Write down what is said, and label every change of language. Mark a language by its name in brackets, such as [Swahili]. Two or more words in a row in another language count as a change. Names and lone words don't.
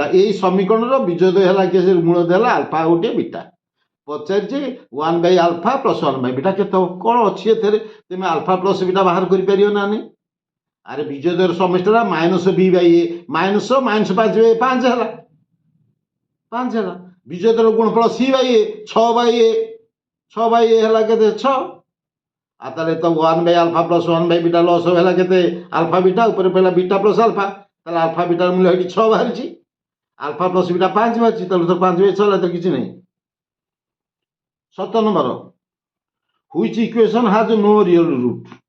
[Odia] ଏଇ ସମୀକରଣର ବିଜୋଦୟ ହେଲା କି ସେ ମୂଳ ଦେଲା ଆଲଫା ଗୋଟିଏ ବିଟା ପଚାରିଛି 1/α + 1/β କେତେ ହବ? କ'ଣ ଅଛି ଏଥିରେ ତୁମେ [English] alpha plus beta [Odia] ବାହାର କରିପାରିବ ନା ନାହିଁ? ଆରେ ବିଜୋଦୟର ସମଷ୍ଟିଟା -b/a -5/5 ହେଲା 5 ହେଲା। ବିଜୋଦୟର ଗୁଣଫଳ c/a 6/a ହେଲା କେତେ 6। ଆଉ ତାହେଲେ ତ 1/α + 1/β ଲସ୍ ହେଲା କେତେ [English] alpha beta [Odia] ଉପରେ ପଡ଼ିଲା [English] beta plus alpha. [Odia] ତାହେଲେ ଆଲଫା ବିଟାର ମୂଲ୍ୟ ଏଠି 6 ବାହାରିଛି [English] alpha plus beta [Odia] 5 ବାହାରିଛି। ତାହେଲେ ତ 5/6 ହେଲା ତ କିଛି ନାହିଁ। [English] 17 number which equation has no real root.